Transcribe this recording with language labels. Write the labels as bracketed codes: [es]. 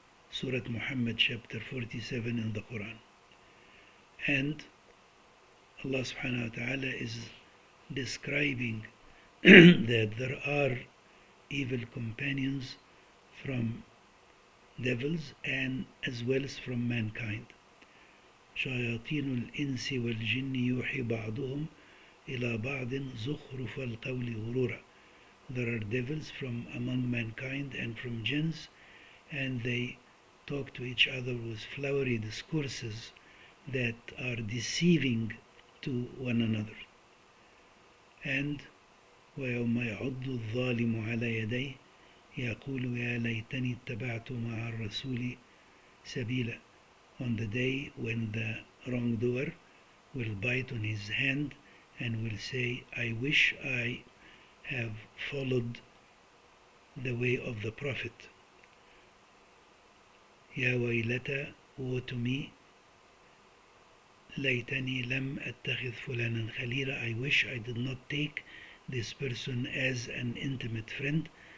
[en] Surah Muhammad chapter 47 in the Quran. And Allah subhanahu wa ta'ala is describing that there are evil companions from devils and as well as from mankind. [ar] شياطين الإنس والجن يوحي بعضهم إلى بعض زخرف القول غرورا. [en] There are devils from among mankind and from jinns, and they talk to each other with flowery discourses that are deceiving to one another. And [ar] ويوم يعض الظالم على يديه يقول يا ليتني اتبعت مع الرسول سبيلا. [en] On the day when the wrongdoer will bite on his hand and will say, I wish I have followed the way of the Prophet. [ar] يا ويلتا, [en] woe to me, [ar] ليتني لم أتخذ فلانا خليلا, [en] I wish I did not take this person as an intimate friend.